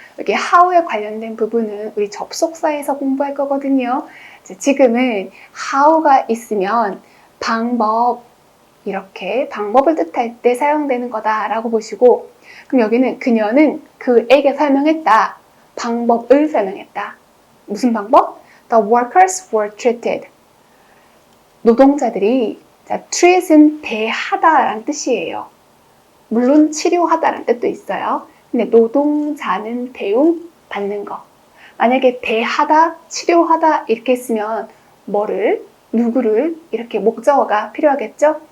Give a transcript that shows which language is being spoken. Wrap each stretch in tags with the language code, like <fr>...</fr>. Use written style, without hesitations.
<ko>여기 how에 관련된 부분은 우리 접속사에서 공부할 거거든요. 지금은 how가 있으면 방법, 이렇게 방법을 뜻할 때 사용되는 거다라고 보시고, 그럼 여기는 그녀는 그에게 설명했다. 방법을 설명했다. 무슨 방법?</ko> <en>The workers were treated.</en> <ko>노동자들이, 자, treat은 대하다라는 뜻이에요. 물론 치료하다라는 뜻도 있어요. 근데 노동자는 대우 받는 거. 만약에 대하다, 치료하다 이렇게 쓰면 뭐를, 누구를 이렇게 목적어가 필요하겠죠?</ko>